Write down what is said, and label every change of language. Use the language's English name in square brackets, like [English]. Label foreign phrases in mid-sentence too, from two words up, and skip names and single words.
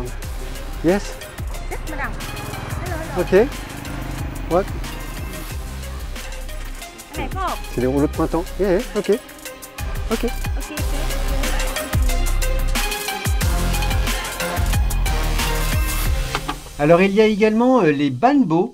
[English] Yes. Yes, madame. Hello, hello. Ok. What? [Vietnamese] Cái này phải không? [French] C'est les rouleaux de printemps. [English] Yeah, ok. Ok. Ok, [French] Alors il y a également les banh bo.